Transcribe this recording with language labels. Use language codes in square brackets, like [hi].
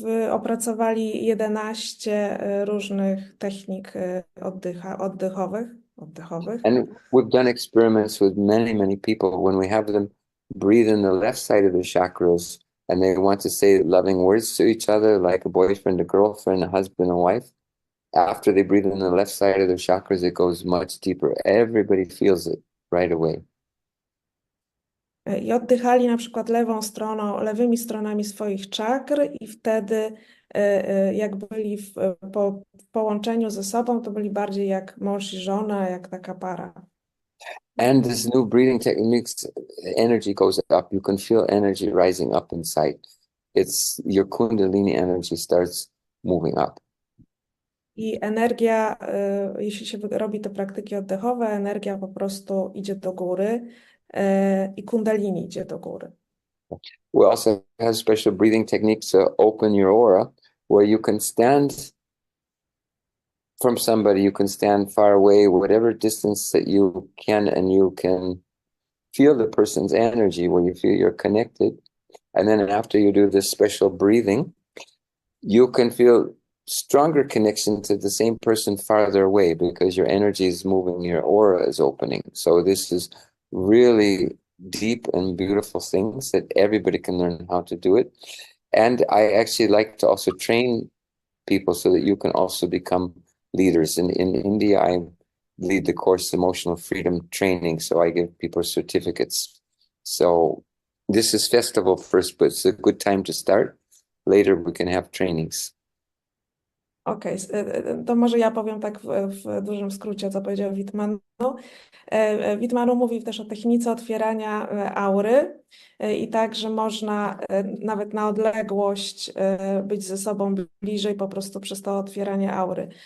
[pl] Opracowali 11 różnych technik oddechowych. [en] And we've done experiments with many, many people. When we have them breathe in the left side of the chakras and they want to say loving words to each other, like a boyfriend, a girlfriend, a husband, a wife, after they breathe in the left side of their chakras, it goes much deeper. Everybody feels it right away. [pl] I oddychali na przykład lewymi stronami swoich czakr i wtedy jak byli w połączeniu ze sobą, to byli bardziej jak mąż i żona, jak taka para. [en] And this new breathing techniques, energy goes up. You can feel energy rising up inside. It's your kundalini energy starts moving up. I energia, jeśli się robi te praktyki oddechowe, energia po prostu idzie do góry i kundalini idzie do góry. We also have special breathing techniques to open your aura, where you can stand from somebody, you can stand far away, whatever distance that you can, and you can feel the person's energy, where you feel you're connected. And then after you do this special breathing, you can feel stronger connection to the same person farther away because your energy is moving, your aura is opening. So this is really deep and beautiful things that everybody can learn how to do it. And I actually like to also train people so that you can also become leaders. In India, I lead the course Emotional Freedom Training, so I give people certificates. So this is festival first, but it's a good time to start. Later we can have trainings. [pl] Okej, to może ja powiem tak w dużym skrócie, co powiedział Veet Mano. Veet Mano mówi też o technice otwierania aury i tak, że można nawet na odległość być ze sobą bliżej po prostu przez to otwieranie aury.